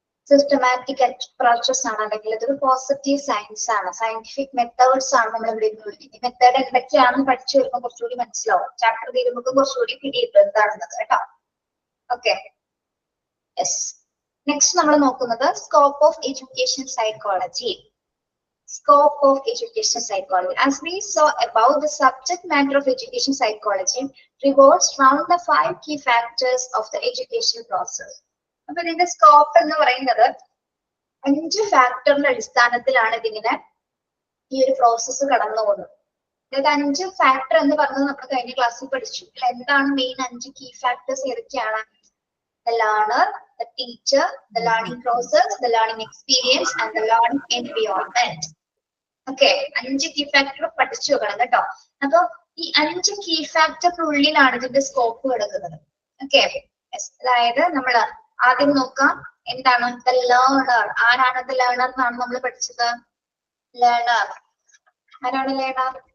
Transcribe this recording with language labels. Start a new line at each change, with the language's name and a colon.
Malayalam: Systematic approaches ആണ്, അല്ലെങ്കിൽ ഇതൊരു പോസിറ്റീവ് സയൻസ് ആണ്, സയന്റിഫിക് മെത്തേഡ്സ് ആണ് നമ്മൾ ഇവിടെ ഉപയോഗിക്കുന്നത്. മെത്തേഡ് എന്തൊക്കെയാണെന്ന് പഠിച്ചു വരുമ്പോൾ കുറച്ചുകൂടി മനസ്സിലാവും. ചാപ്റ്റർ തീരുമ്പോൾ കുറച്ചുകൂടി പിടിയിട്ടു എന്താണെന്നത് കേട്ടോ. Okay, yes. നെക്സ്റ്റ് നമ്മൾ നോക്കുന്നത് scope of education psychology.
English: Scope of education psychology. As we saw above, the subject matter of education psychology revolves around the 5 key factors of the education process.
Malayalam: അപ്പൊ ഇതിന്റെ scope എന്ന് പറയുന്നത് 5 ഫാക്ടറിന്റെ അടിസ്ഥാനത്തിലാണ് ഇതിങ്ങനെ ഈ ഒരു പ്രോസസ്സ് കടന്നു പോകുന്നത്. അതായത് 5 ഫാക്ടർ എന്ന് പറഞ്ഞത് നമ്മൾ കഴിഞ്ഞ ക്ലാസ്സിൽ പഠിച്ചു. എന്താണ് മെയിൻ 5 കീ ഫാക്ടേഴ്സ് ഏതൊക്കെയാണ്?
English: The learner, the teacher, the learning process, the learning experience and the learning environment.
Malayalam: Okay, 5 key factor പഠിച്ചു വെക്കണം കേട്ടോ. അപ്പൊ ഈ 5 കീ ഫാക്ടറിനുള്ളിലാണ് ഇതിന്റെ സ്കോപ്പ് കിടക്കുന്നത്. ഓക്കെ, അതായത് നമ്മൾ ആദ്യം നോക്കാം എന്താണ് ദ ലേണർ. ആരാണ് ദ ലേണർ എന്നാണ് നമ്മൾ പഠിച്ചത്. ലേണർ ആരാണ്? ലേണർ